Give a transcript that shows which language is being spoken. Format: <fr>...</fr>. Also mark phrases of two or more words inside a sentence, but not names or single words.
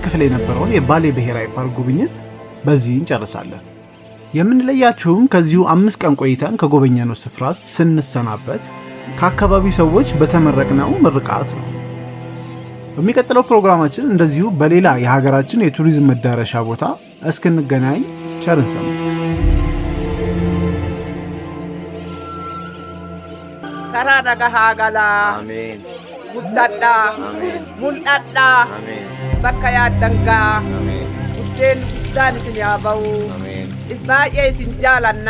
<am>ክፍል የነበረውን የባሌ ብሔራዊ ፓርክ ጉብኝት በዚህ እንጨርሳለን። የምንለያችሁም ከዚሁ 5 ቀን ቆይተን ከጎበኘነው ስፍራ ስንሰናበት ከአካባቢው ሰዎች በተመረቅነው ምርቃት ነው። በሚቀጥለው ፕሮግራማችን እንደዚሁ በሌላ የሀገራችን የቱሪዝም መዳረሻ ቦታ እስክንገናኝ ቸርን ሰንብት።</am> <om>Kara nagaha gala. Amen. Guddadha. Amen. Mul'adha. Amen. Bakka yaaddangaa. Amen. Buddeen guddaan isin haa ba'u. Amen. Baay'ee isin jaalanna.</om>